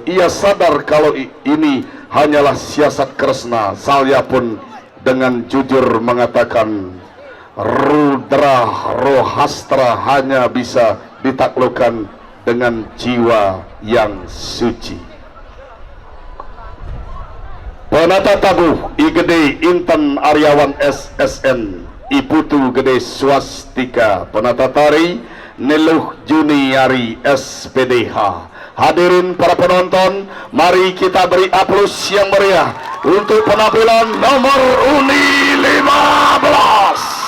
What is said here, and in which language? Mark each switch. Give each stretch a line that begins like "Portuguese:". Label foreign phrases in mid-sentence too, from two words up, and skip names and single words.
Indonesian: Ia sadar kalau ini hanyalah siasat Kresna. Salya pun dengan jujur mengatakan Rudra Rohastra hanya bisa ditaklukkan dengan jiwa yang suci. Penata tabuh Igede Inten Aryawan SSN Iputu Gede Swastika. Penata tari Neluh Juniari SPDH. Hadirin para penonton, mari kita beri aplaus yang meriah untuk penampilan nomor Uni 15.